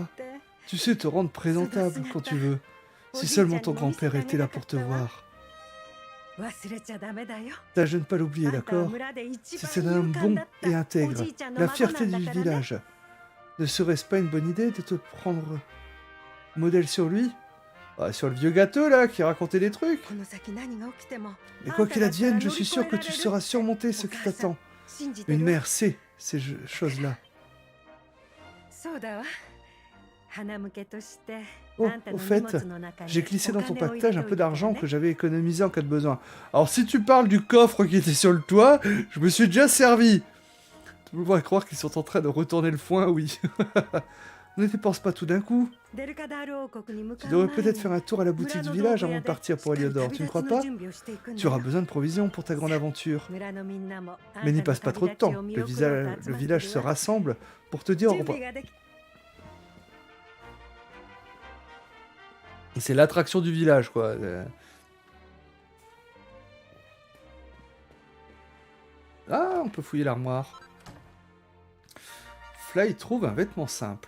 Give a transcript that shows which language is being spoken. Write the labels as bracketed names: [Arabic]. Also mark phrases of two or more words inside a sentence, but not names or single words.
[French] Tu sais te rendre présentable quand tu veux. Si seulement ton grand-père était là pour te voir. Tâche de ne pas l'oublier, d'accord? C'est un homme bon et intègre, la fierté du village. Ne serait-ce pas une bonne idée de te prendre modèle sur lui? Ah, sur le vieux gâteau, là, qui racontait des trucs. [Japanese] この先何が起きても [French] Mais quoi qu'il advienne, je suis sûr que tu sauras surmonter ce qui t'attend. [Japanese] 信じて [French] Une [Japanese] るわ [French] mère sait ces choses-là. [Japanese] そうだわ花向けとして [French] Oh, [Japanese] あんた [French] au [Japanese] の [French] fait, [Japanese] 荷物の中に [French] j'ai glissé dans ton [Japanese] お金を入れ [French] pactage [Japanese] て [French] un [Japanese] おい [French] peu [Japanese] たから [French] d'argent [Japanese] ね [French] que j'avais économisé en cas de besoin. Alors, si tu parles du coffre qui était sur le toit, je me suis déjà servi. Tu pourrais croire qu'ils sont en train de retourner le foin, oui. Ne dépense pas tout d'un coup. [Japanese] デルカダール王国に向 [French] Tu [Japanese] かう前 [French] devrais [Japanese] に [French] peut-être faire un tour à la boutique du village avant de partir pour Eliodor, tu ne crois pas? [Japanese] しっかり旅立ちの準備をしていくんだ [French] Tu auras besoin de provisions pour ta grande aventure. [Japanese] 村のみんなもあんた [French] Mais [Japanese] の [French] n'y passe pas trop de [Japanese] 旅立ち [French] temps. [Japanese] を見 [French] Le, [Japanese] 送ろうと集ま [French] le [Japanese] ってるわ [French] village se rassemble pour te dire au [Japanese] 準 [French] revoir. [Japanese] 備ができ [French] C'est l'attraction du village, quoi. Ah, on peut fouiller l'armoire. Fly trouve un vêtement simple.